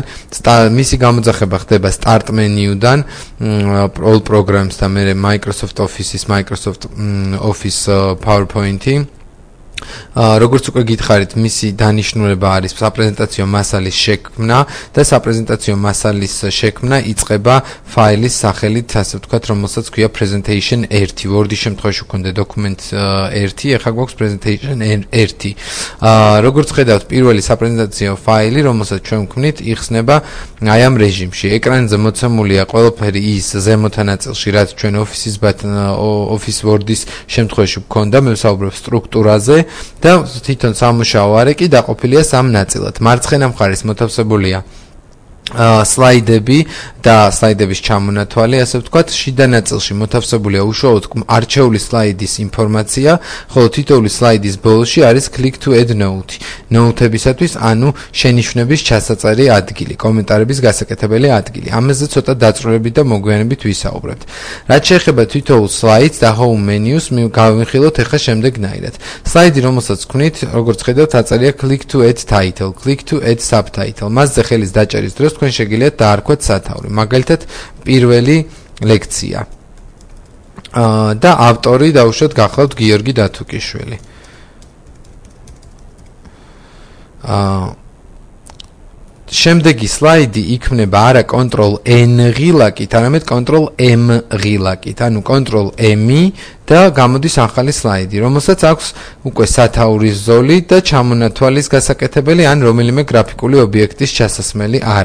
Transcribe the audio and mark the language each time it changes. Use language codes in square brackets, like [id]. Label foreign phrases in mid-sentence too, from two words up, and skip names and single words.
[ka] მისი გამოძახება ხდება [en] Start menu-დან, All Programs [ka] და მე [en] Microsoft Office PowerPoint-ი. [ka] როგორც უკვე გითხარით, მისი დანიშნულება არის საპრეზენტაციო მასალის შექმნა და საპრეზენტაციო მასალის შექმნა იწყება ფაილის სახელით, ასე ვთქვათ, რომელსაც ქვია [en] presentation 1. [ka] Word-ის შემთხვევაში გვქონდა [en] document 1, [ka] ახლა გვაქვს [en] presentation 1. [ka] როგორც ხედავთ, პირველი საპრეზენტაციო ფაილი, რომელსაც ჩვენ ვქმნით, იხსნება აი ამ რეჟიმში. ეკრანზე მოცემულია ყველაფერი ის ზემოთა ნაწილში, რაც ჩვენ [en] Office Word-ის [ka] შემთხვევაში გვქონდა, მე ვსაუბრობ სტრუქტურაზე. და თვითონ სამუშაო არეკი დაყოფილია სამ ნაწილად. მარცხენა მხარეს მოთავსებულია სლაიდები და სლაიდების ჩამონათვალი, ასე ვთქვათ, შიდა ნაწილში მოთავსებულია უშუალოდ არჩეული სლაიდის ინფორმაცია, ხოლო თითოეული სლაიდის ბოლოში არის [en] click to add note. [ka] ნოუთებისათვის, ანუ შენიშვნების ჩასაწერი ადგილი, კომენტარების გასაკეთებელი ადგილი. ამაზე ცოტა დაწვრილებით და მოგვიანებით ვისაუბრებთ. რაც შეეხება თითოეულ სლაიდს და [en] home menu-ს, [ka] გავიმხილოთ ახლა შემდეგნაირად. სლაიდი, რომელსაც ვქმნით, როგორც ხედავთ, აწერია [en] click to add title, click to add subtitle. [ka] მასზე ხელის დაჭერის დროს თქვენ შეგიძლიათ დაარქვათ სათაური. მაგალითად, პირველი ლექცია. და ავტორი დაუშვათ გახლავთ გიორგი დათუკიშვილი. შემდეგი სლაიდი იქმნება არა Ctrl+N ღილაკით, არამედ Ctrl+M ღილაკით, ანუ Ctrl+M-ი და გამოდის ახალი სლაიდი, რომელსაც აქვს უკვე სათაურის ზოლი და ჩამონათვალის გასაკეთებელი ან რომელიმე გრაფიკული ობიექტის ჩასასმელი არე.